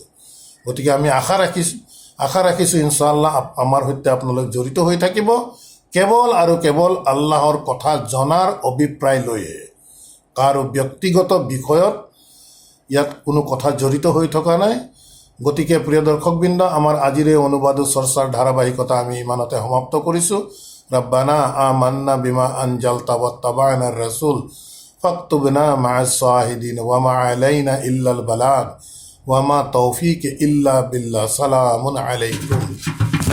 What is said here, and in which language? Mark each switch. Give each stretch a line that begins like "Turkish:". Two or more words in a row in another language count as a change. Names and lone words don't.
Assamese: গতিকে আমি আশা ৰাখিছোঁ ইনশাআল্লাহ আমাৰ সৈতে আপোনালোক জড়িত হৈ থাকিব, কেৱল আৰু কেৱল আল্লাহৰ কথা জনাৰ অভিপ্ৰায় লৈহে। কাৰো ব্যক্তিগত বিষয়ত ইয়াত কোনো কথা জড়িত হৈ থকা নাই। গতিকে প্ৰিয় দৰ্শকবৃন্দ, আমাৰ আজিৰ এই অনুবাদ চৰ্চাৰ ধাৰাবাহিকতা আমি ইমানতে সমাপ্ত কৰিছোঁ।
Arabic: ربنا آمنا بما أنزلت واتبعنا الرسول فاكتبنا مع الشاهدين وما علينا إلا البلاغ وما توفيق إلا بالله. سلام عليكم.